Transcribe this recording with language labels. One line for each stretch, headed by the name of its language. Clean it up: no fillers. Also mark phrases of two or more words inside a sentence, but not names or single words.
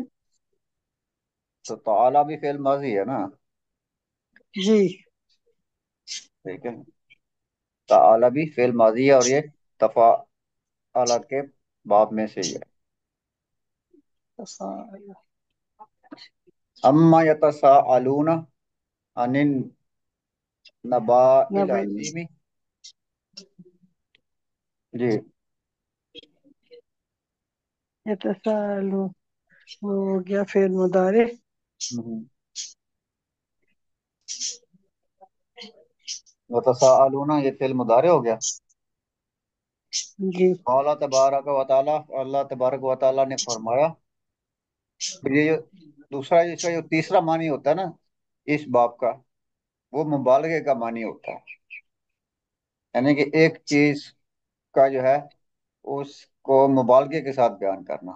Hindi: तो ताला भी फेल माजी है ना। जी। ठीक है, ताला भी फेल माजी है, और ये तफ़ाअला के बाब में से ही है। तसाअल,
Arabic: عم يتساءلون عن النبإ नबई,
Hindi: अज़ीमी। जी। यतसाअलू वो हो गया फेल मुदारे। हम्म। यतसाअलूना ये फेल मुदारे हो गया। जी।
Arabic: قوله تبارك وتعالى, الله تبارك وتعالى
Hindi: ने फरमाया। फिर ये जो दूसरा, इसका जो तीसरा मानी होता है ना इस बाब का, वो मुबालगे का मानी होता है, यानी कि एक चीज का जो है उसको मुबालगे के साथ बयान करना।